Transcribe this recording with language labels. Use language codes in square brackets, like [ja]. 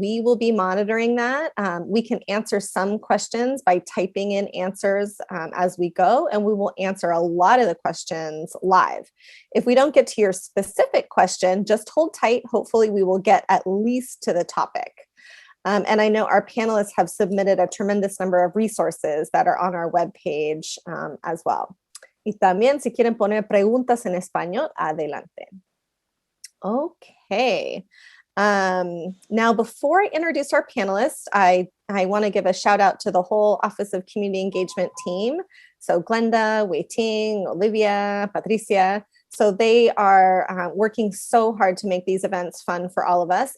[en] We will be monitoring that. We can answer some questions by typing in answers as we go, and we will answer a lot of the questions live. If we don't get to your specific question, just hold tight. Hopefully, we will get at least to the topic. And I know our panelists have submitted a tremendous number of resources that are on our webpage as well. [es] Y también, si quieren poner preguntas en español, adelante. [en] Okay. Now, before I introduce our panelists, I want to give a shout out to the whole Office of Community Engagement team. So Glenda, Wei Ting, Olivia, Patricia. So they are working so hard to make these events fun for all of us.